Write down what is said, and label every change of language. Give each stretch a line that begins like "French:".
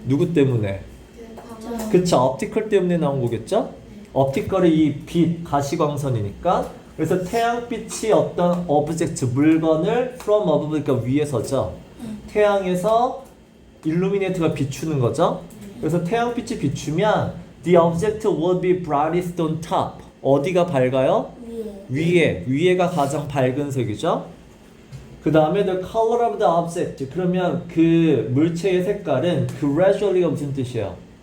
Korean: 누구 때문에? 그쵸, 옵티컬 때문에 나온 거겠죠? 옵티컬이 이 빛, 가시광선이니까. 그래서 태양빛이 어떤 오브젝트, 물건을
English: from above,
Korean: 그러니까 위에서죠. 태양에서 illuminate가 비추는 거죠. 그래서 태양빛이 비추면
English: the object will be brightest on top.
Korean: 어디가 밝아요? 위에가 가장 밝은 색이죠. 그 다음에
English: the color of the object.
Korean: 그러면 그 물체의 색깔은 gradually가 무슨 뜻이에요?